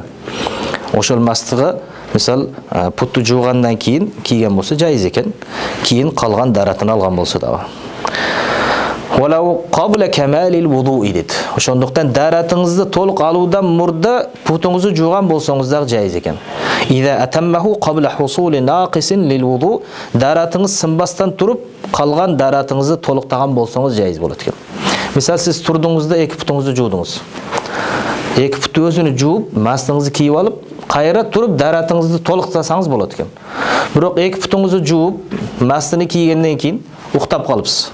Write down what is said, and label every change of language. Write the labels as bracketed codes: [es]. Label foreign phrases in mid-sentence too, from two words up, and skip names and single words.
[ky] Ошол мастыга мисал путту жуугандан кийин кийген болсо жайыз экен. Кийин калган даратын алган болсо дагы. [ar] ولو قبل كمال الوضوء [ky] дейт. Ошондуктан даратыңызды толук алуудан мурда путуңузду жууган болсоңуз дагы жайыз экен. [ar] إذا أتمه قبل حصول ناقض للوضوء, [ky] даратыңыз сынбастан туруп калган даратыңызды толуктаган болсоңуз жайыз болот экен. Мисал сиз турдуңузда эки путуңузду жуудуңуз. Эки путту өзүнү жууп, мастыңызды кийип алып, кайра туруп даратыңызды толуктасаңыз болот экен. Бирок эки путуңузду жууп, мастыны кийгенден кийин уктап калыпсыз.